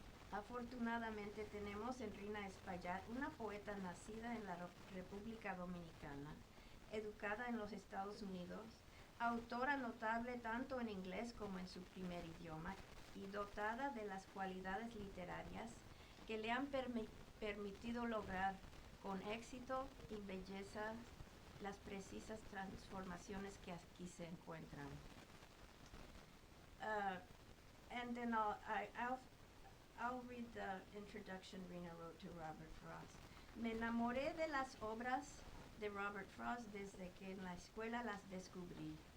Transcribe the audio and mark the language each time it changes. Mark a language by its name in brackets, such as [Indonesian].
[Spanish] Afortunadamente tenemos en Rhina Espaillat una poeta nacida en la República Dominicana, educada en los Estados Unidos, autora notable tanto en inglés como en su primer idioma y dotada de las cualidades literarias que le han permitido lograr con éxito y belleza las precisas transformaciones que aquí se encuentran. [English] And then I'll read the introduction Rhina wrote to Robert Frost. [Spanish] Me enamoré de las obras de Robert Frost desde que en la escuela las descubrí.